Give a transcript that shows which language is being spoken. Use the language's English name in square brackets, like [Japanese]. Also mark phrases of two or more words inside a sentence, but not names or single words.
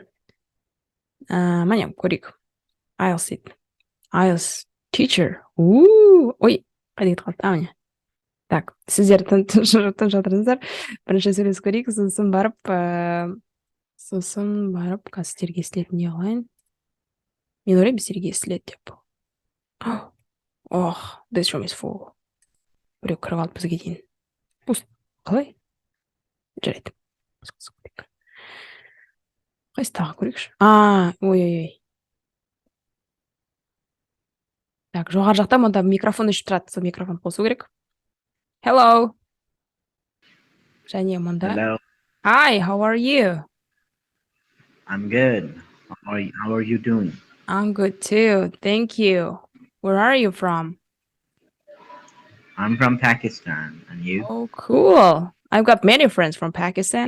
[Kazakh] Міне, көрейік. [English] IELTS teacher. [Kazakh] Ой, қайда кетіп қалды? Міне. Так, сіздер тыңдап жатырсыздар. Бірінші сөйлесіп көрейік, сосын барып сіздерге естілетін не қылайын. Мен ойлаймын, сіздерге естіледі деп. [English] This room is full. [Kazakh] Біреу кіріп алып бізге дейін. Қалай? Жарайды. Қайсы тағы көрейікші? Ой. Так, жоғар жақта мұнда микрофон өшіп тұрады, сол микрофон қосу керек. Hello. Және мұнда. [English] Hello. Hi, how are you? I'm good. How are you doing? I'm good too. Thank you. Where are you from? I'm from Pakistan. And you? Oh, cool. I've got many friends from Pakistan.